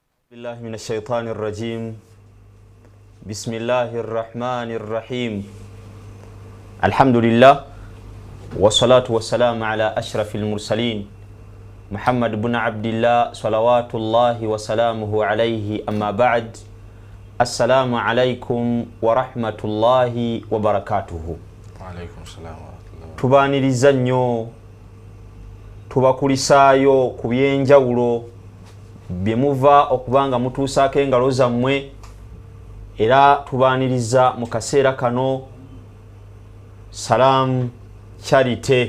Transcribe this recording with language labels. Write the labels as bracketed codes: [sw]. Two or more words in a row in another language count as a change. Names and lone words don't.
[ar] بالله من الشيطان الرجيم بسم الله الرحمن الرحيم الحمد لله والصلاة والسلام على أشرف المرسلين محمد بن عبد الله صلوات الله وسلامه عليه أما بعد السلام عليكم ورحمة الله وبركاته. وعليكم السلام ورحمة الله. [lg] tubaniriza nnyo tubakulisaayo ku byenjawulo bye muva okubanga mutuusaako engalo zammwe era tubaniriza mu kaseera kano Salam Charity.